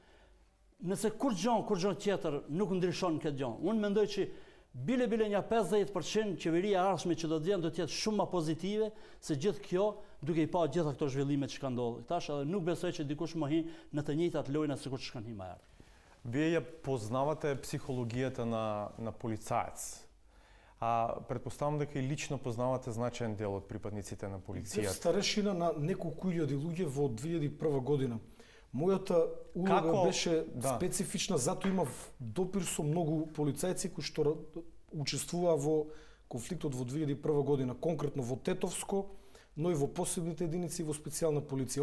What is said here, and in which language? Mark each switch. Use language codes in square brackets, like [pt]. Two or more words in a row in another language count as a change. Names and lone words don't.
[sq] Nëse kur gjë tjetër nuk ndryshon këtë gjë, unë mendoj që bile një 50% qeveria e ardhshme që do të vjen do të jetë shumë më pozitive se gjithë kjo, duke i pa gjitha këto zhvillimet që kanë ndodhur. Tash edhe nuk besoj që dikush më hin në të njëjtat lojna sikur që kanë hyrë më herët. [mk] Вие ја познавате психологијата на полицаец. Предпоставам дека и лично познавате значаен дел од припадниците на полицијата. Старешина на неколку илјади луѓе во 2001 година. Мојата улога беше специфична, затоа имав допир со многу полицајци кои што учествуваа во конфликтот во 2001 година, конкретно во Тетовско, но и во посебните единици и во специјална полиција.